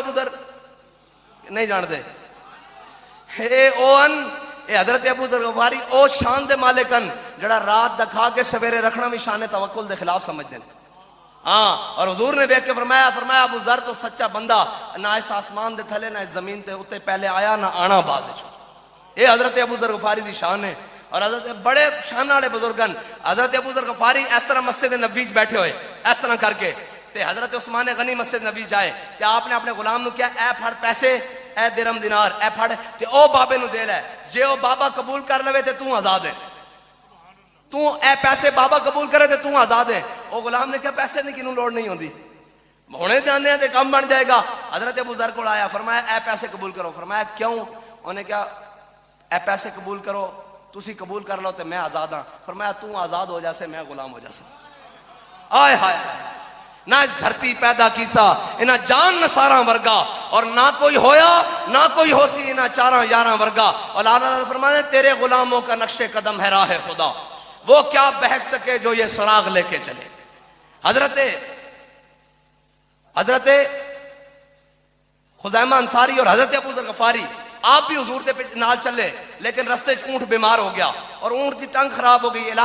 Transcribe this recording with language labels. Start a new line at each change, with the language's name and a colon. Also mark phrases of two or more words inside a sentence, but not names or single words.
Punjabi: ابو ذر نہیں جان دے؟ اے حضرت ابو ذر غفاری او شان دے مالکن جڑا رات دا کھا کے سویرے رکھنا بھی شان توکل دے خلاف سمجھ دیں. ہاں اور حضور نے دیکھ کے فرمایا ابو ذر تو سچا بندہ، نہ اس آسمان دے تھلے نہ اس زمین تے اتے پہلے آیا نہ آنا بعد وچ. اے حضرت ابو ذر غفاری دی شان ہے. اور حضرت بڑے شان والے بزرگن حضرت ابو ذر غفاری اس طرح مسجد نبوی وچ بیٹھے ہوئے اس طرح کر کے، تے حضرت عثمان غنی مسجد نبوی جائے تے آپ نے اپنے غلام نو کیا اے پھڑ پیسے، اے درہم دینار اے پھڑ تے او بابے نو دے لے، جے او بابا قبول کر لوے تے تو آزاد ہے. تو اے پیسے بابا قبول کرے تے تو آزاد ہے. او غلام نے کہا پیسے دی کینوں لوڑ نہیں ہوندی، ہونے جاندے ہیں تے کم بن جائے گا. حضرت ابو ذر کو آیا، فرمایا اے پیسے قبول کرو. فرمایا کیوں؟ انہوں نے کہا اے پیسے قبول کرو، تسی قبول کر لو تے میں آزاد ہاں. فرمایا تو آزاد ہو جاسے میں غلام ہو جاسا. آئے ہائے نہ اس دھرتی پیدا کیسا انہاں جان نصاراں ورگا، اور نہ کوئی ہویا نہ کوئی ہو سی انہاں چاراں یاراں ورگا.
Urdu: اور اللہ فرمانے تیرے غلاموں کا نقش قدم ہے راہ خدا، وہ کیا بہک سکے جو یہ سراغ لے کے چلے.
Punjabi: حضرت خزیمہ انصاری اور حضرت ابو ذر غفاری آپ بھی حضور دے نال چلے، لیکن رستے اونٹ بیمار ہو گیا اور اونٹ کی ٹنگ خراب ہو گئی.